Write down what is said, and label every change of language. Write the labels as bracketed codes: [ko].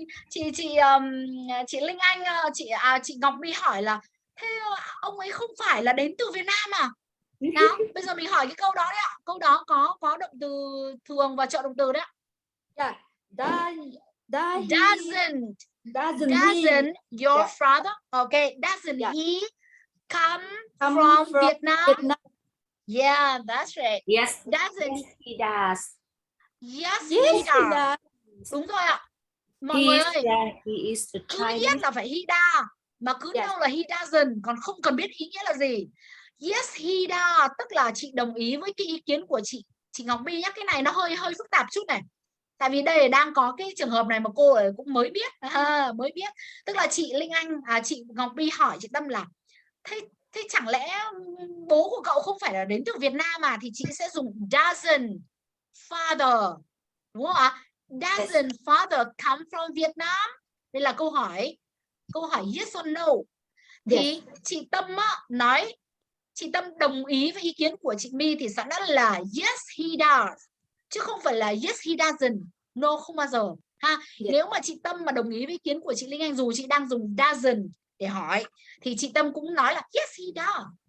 [vi] Chị Linh Anh, chị Ngọc My hỏi là thế ông ấy không phải là đến từ Việt Nam à? Nào, bây giờ mình hỏi cái câu đó đấy ạ. Câu đó có động từ thường và trợ động từ đấy ạ. [en] Doesn't your father? Okay, doesn't he come from Vietnam? Yeah, that's right. Yes, doesn't he does. Yes, he does. [vi] Đúng rồi ạ. Mọi người ơi, [en] he is the [vi] cứ yes là phải [en] he does, [vi] mà cứ đâu là [en] he doesn't, [vi] còn không cần biết ý nghĩa là gì. [en] Yes, he does [vi] tức là chị đồng ý với cái ý kiến của chị Ngọc My nhé. Cái này nó hơi phức tạp chút này. Tại vì đây đang có cái trường hợp này mà cô ấy cũng mới biết, Tức là chị Linh Anh, chị Ngọc My hỏi chị Tâm là thế chẳng lẽ bố của cậu không phải là đến từ Việt Nam mà, thì chị sẽ dùng [en] doesn't father, [vi] đúng không ạ? [en] Doesn't father come from Vietnam? [vi] Đây là câu hỏi [en] yes or no. [vi] Thì chị Tâm nói, chị Tâm đồng ý với ý kiến của chị My thì sẽ đã là [en] yes he does, [vi] chứ không phải là [en] yes he doesn't. [vi] No, không bao giờ ha. Nếu mà chị Tâm mà đồng ý với ý kiến của chị Linh Anh, dù chị đang dùng doesn't để hỏi, thì chị Tâm cũng nói là [en] yes he does.